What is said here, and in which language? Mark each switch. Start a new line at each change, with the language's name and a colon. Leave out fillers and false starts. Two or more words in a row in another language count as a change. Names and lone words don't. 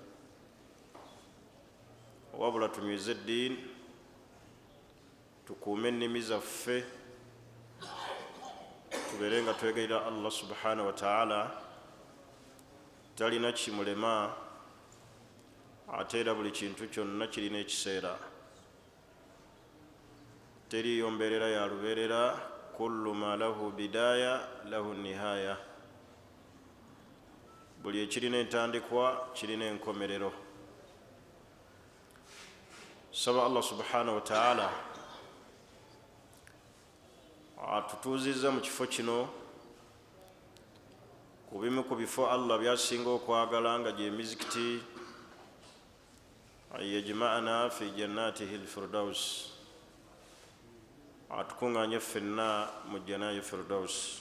Ganda: wabula tunywize eddiini, tukuume ennimi zaffe, tubeere nga twegayirira Allah
Arabic: سبحانه وتعالى
Ganda: talina kimulema, ate era buli kintu kyonna kirina ekiseera. Teriyo mbeerera ya lubeerera,
Arabic: كل ما له بداية له نهاية.
Ganda: Buli ekirina entandikwa kirina enkomerero. Saba Allah
Arabic: سبحانه وتعالى
Ganda: atutuuzizza mu kifo kino, ku bimu ku bifo Allah byasinga okwagala nga gye mizikiti,
Arabic: يجمعنا في جنته الفردوس,
Ganda: atukuŋŋaanye ffenna mu jjana ye firdaus.